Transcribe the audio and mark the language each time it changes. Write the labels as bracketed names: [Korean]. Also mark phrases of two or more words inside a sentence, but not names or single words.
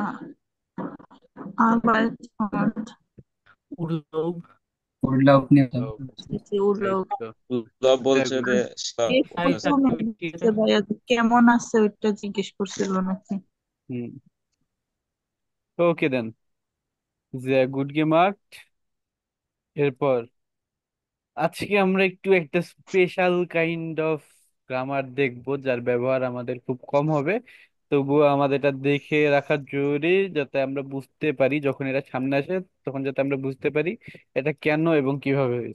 [German] Arbeit und Urlaub, [Bangla] উল্লাপ নিয়ে কথা [German] Urlaub. [Bangla] বলছি। উড়লো। এই তো বলছে [German] Sehr [Bangla] যে [German] gut. [Bangla] ভাইয়া কেমন আছে ওইটা জিজ্ঞেস করছিল নাকি? [English] হুম। Okay then. [German] Sehr gut gemacht. [Bangla] এরপর আজকে আমরা একটু একটা [English] special kind of grammar [Bangla] দেখবো যার ব্যবহার আমাদের খুব কম হবে, তবুও আমাদের এটা দেখে রাখা জরুরি যাতে আমরা বুঝতে পারি যখন এটা সামনে আসে, তখন যাতে আমরা বুঝতে পারি এটা কেন এবং কিভাবে হয়েছে।